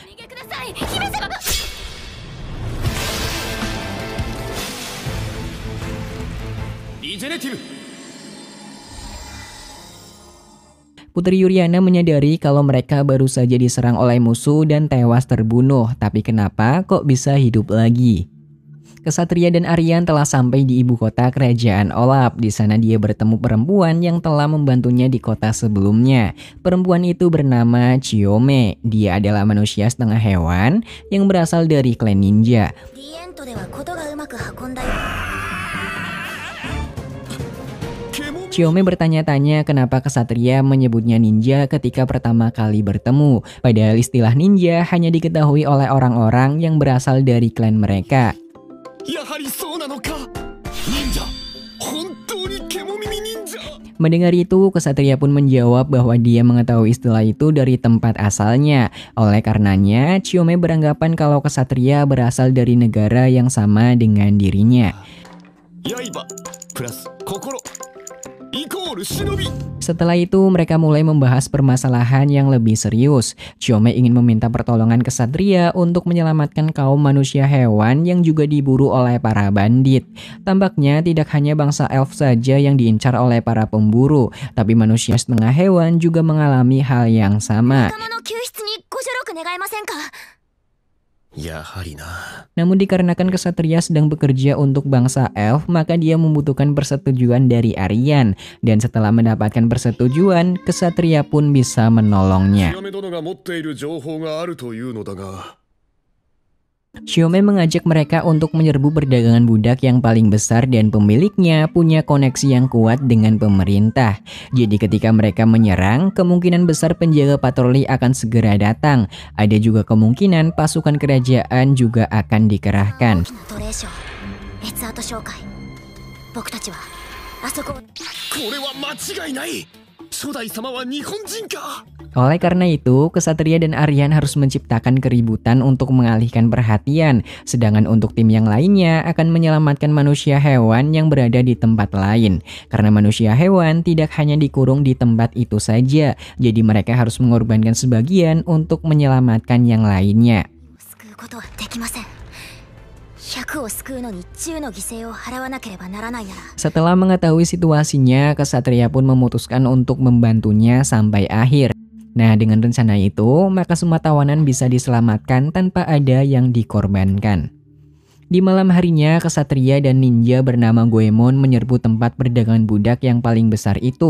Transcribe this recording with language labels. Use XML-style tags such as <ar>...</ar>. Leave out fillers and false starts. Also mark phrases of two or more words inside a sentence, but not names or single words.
<id>Putri Yuriana menyadari kalau mereka baru saja diserang oleh musuh dan tewas terbunuh, tapi kenapa kok bisa hidup lagi? Kesatria dan Aryan telah sampai di ibu kota kerajaan Olaf. Di sana dia bertemu perempuan yang telah membantunya di kota sebelumnya. Perempuan itu bernama Chiyome. Dia adalah manusia setengah hewan yang berasal dari klan ninja.</id> <ja>リエントではことがうまく運んだよ。</ja> <id>Chiyome bertanya-tanya kenapa kesatria menyebutnya ninja ketika pertama kali bertemu. Padahal istilah ninja hanya diketahui oleh orang-orang yang berasal dari klan mereka.</id> <ja>やはりそうなのか忍者本当に獣耳忍者</ja> <id>Mendengar itu, kesatria pun menjawab bahwa dia mengetahui istilah itu dari tempat asalnya. Oleh karenanya, Chiyome beranggapan kalau kesatria berasal dari negara yang sama dengan dirinya.</id> <ja>刃プラス心イコール忍び</ja> <id>Setelah itu, mereka mulai membahas permasalahan yang lebih serius. Chiyome ingin meminta pertolongan kesatria untuk menyelamatkan kaum manusia hewan yang juga diburu oleh para bandit. Tampaknya tidak hanya bangsa elf saja yang diincar oleh para pemburu, tapi manusia setengah hewan juga mengalami hal yang sama.</id> <ja>仲間の救出にご助力願えませんか。やはりな</ja> <id>Namun dikarenakan kesatria sedang bekerja untuk bangsa elf, maka dia membutuhkan persetujuan dari Aryan. Dan setelah mendapatkan persetujuan, kesatria pun bisa menolongnya.</id> <ja>め殿が持っている情報があるというのだが</ja> <id>Chiyome mengajak mereka untuk menyerbu perdagangan budak yang paling besar dan pemiliknya punya koneksi yang kuat dengan pemerintah. Jadi ketika mereka menyerang, kemungkinan besar penjaga patroli akan segera datang. Ada juga kemungkinan pasukan kerajaan juga akan dikerahkan.</id> <ja>奴隷商別アート商会。僕たちはあそこを。これは間違いない初代様は日本人か</ja> <id>Oleh karena itu, kesatria dan Aryan harus menciptakan keributan untuk mengalihkan perhatian. Sedangkan untuk tim yang lainnya akan menyelamatkan manusia hewan yang berada di tempat lain. Karena manusia hewan tidak hanya dikurung di tempat itu saja, jadi mereka harus mengorbankan sebagian untuk menyelamatkan yang lainnya.</id> <ja>救うことはできません。100を救うのに10の犠牲を払わなければならないなら。</ja> <id>Setelah mengetahui situasinya, kesatria pun memutuskan untuk membantunya sampai akhir. Nah, dengan rencana itu, maka semua tawanan bisa diselamatkan tanpa ada yang dikorbankan. Di malam harinya, kesatria dan ninja bernama Goemon menyerbu tempat perdagangan budak yang paling besar itu.</id>